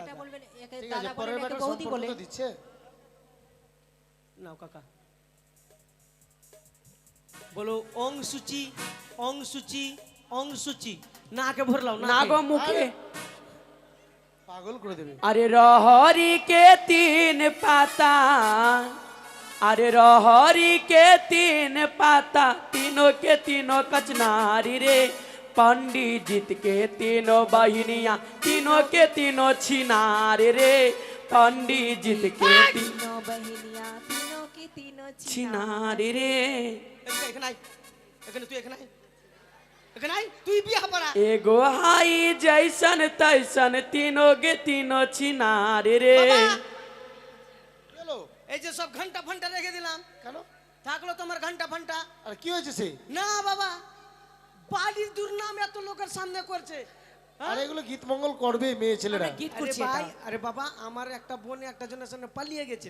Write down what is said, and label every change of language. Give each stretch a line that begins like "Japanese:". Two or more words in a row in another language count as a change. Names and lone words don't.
Bangla: আলাদা। বলবেন, একে ঠিক দাদা আছে, বলেন, পরের একে বেটার বৌদি সম্পর্ক বলেন। তো দিচ্ছে। নাও কাকা, বলো ওং সুচি, ওং সুচি, ওং সুচি। নাকে ভরলাও না গো মুখে। পাগল করে দেবে।
Bhojpuri: अरे रहरी के 3 पाता, अरे रहरी के 3 पाता, तीनों के तीनों कचनारी रे। पंडित जीत के तीनों बहिनिया, तीनों के तीनों छिनारी रे। पंडित जीत के तीनों बहिनिया तीनों की तीनों छिनारी रे।
Bangla: এখানে আয়, এখানে তুই, এখানে আয়, এখানে আয়, তুই বিয়া পড়া।
Bhojpuri: एगो हाई जैसन तैसन, तीनों के तीनों छिनारी रे।
Bangla: হ্যালো, এই যে সব ঘন্টা ফন্টা রেখে দিলাম, কেন? থাকলো তোমার ঘন্টা ফন্টা। আর কি হয়েছে সে? না বাবা, বাড়ির দুর্নাম এত লোকের সামনে করছে। আর এগুলো গীত মঙ্গল করবে মেয়ে ছেলেরা। গীত আরে করছি ভাই, এটা। আরে বাবা, আমার একটা বোন একটা জনের সামনে পালিয়ে গেছিল,